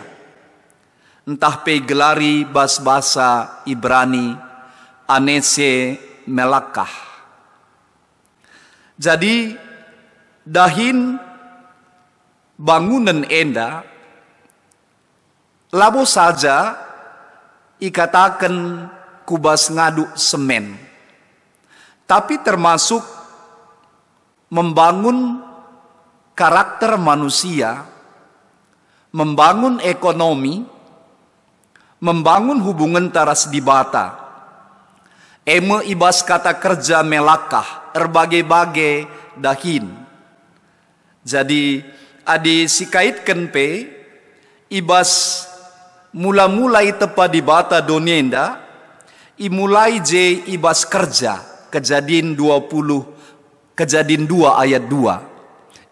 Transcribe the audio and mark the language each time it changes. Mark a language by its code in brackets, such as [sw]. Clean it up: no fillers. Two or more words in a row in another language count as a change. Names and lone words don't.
[btx] Entah pe gelari bas-basa Ibrani anese melakah. Jadi dahin bangunan enda labo saja ikatakan kubas ngaduk semen. [id] Tapi termasuk membangun karakter manusia, membangun ekonomi, membangun hubungan [btx] taras dibata. Eme ibas kata kerja melakah, erbagai-bagai dahin. Jadi adi sikaitkan pe, ibas mula-mulai tepa dibata donienda, imulai je ibas kerja, Kejadian 2 ayat 2.